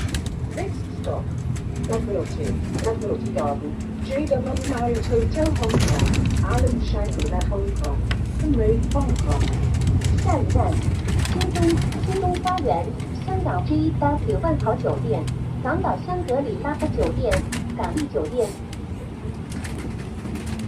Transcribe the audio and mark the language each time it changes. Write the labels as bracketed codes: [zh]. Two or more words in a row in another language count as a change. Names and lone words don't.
[en] Next stop, Admiralty Garden, JW Marriott Hotel Hong Kong, Alan Shangri-La Hong Kong, Parade Hong Kong。 [yue] 下一站，新東花園、香港 JW 萬豪酒店、港島香格里拉酒店、港麗酒店。